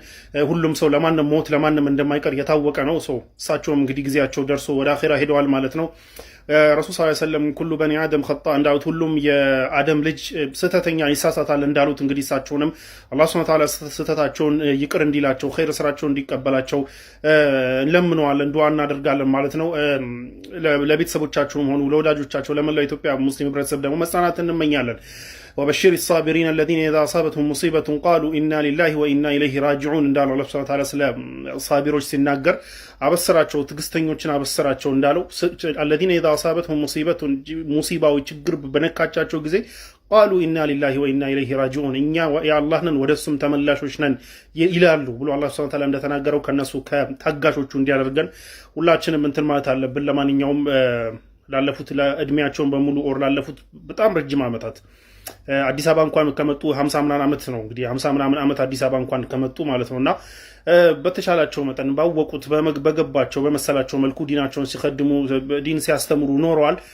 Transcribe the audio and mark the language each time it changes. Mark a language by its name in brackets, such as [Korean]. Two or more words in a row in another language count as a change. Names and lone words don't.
[Amharic] ሁሉም ሰው ለማንም ሞት ለማንም እንደማይቀር የታወቀ ነው። እሳቸውም እንግዲህ ጊዜያቸው ደርሶ ወደ አኺራ ሄደዋል ማለት ነው። [Arabic] رسول صلى الله عليه وسلم كل بني آدم خطاء [Amharic] እንዳሉት ሁሉም የአደም ልጅ ስህተተኛ ይሳሳታል እንዳሉት እንግዲህ እሳቸውንም [Arabic] الله سبحانه وتعالى [Amharic] ስህተታቸውን ይቅር እንዲላቸው ኸይር ስራቸውን እንዲቀበላቸው እንለምነዋለን፣ ዱዓ እናደርጋለን ማለት ነው። ለቤተሰቦቻቸውም ሆኑ ለወዳጆቻቸው ለመላው ኢትዮጵያ ሙስሊም ህብረተሰብ ደግሞ መጽናናትን እንመኛለን። [Arabic] وبشر الصابرين الذين إذا أصابتهم مصيبة قالوا إنا لله وإنا إليه راجعون [Amharic] እንዳለው [Arabic] الله سبحانه وتعالى [Amharic] ስለ ሳቢሮች ሲናገር አበሰራቸው፣ ትግስተኞችን አበሰራቸው እንዳለው [Arabic] الذين إذا أصابتهم مصيبة [Amharic] ሙሲባው ችግር በነካቻቸው ጊዜ [Arabic] قالوا إنا لله وإنا إليه راجعون [Amharic] እኛ የአላህ ነን ወደሱም ተመላሾች ነን ይላሉ ብሎ [Arabic] الله سبحانه وتعالى [Amharic] እንደተናገረው ከነሱ ከታጋሾቹ እንዲያደርገን ሁላችንም እንትን ማለት አለብን። ለማንኛውም ላለፉት ለእድሜያቸውን በሙሉ ላለፉት በጣም ረጅም ዓመታት አዲስ አበባ እንኳን ከመጡ 50 ምናምን ዓመት ነው እንግዲህ 50 ምናምን ዓመት አዲስ አበባ እንኳን ከመጡ ማለት ነውና በተሻላቸው መጠን ባወቁት በገባቸው በመሰላቸው መልኩ ዲናቸውን ሲቀድሙ ዲን ሲያስተምሩ ኖረዋል።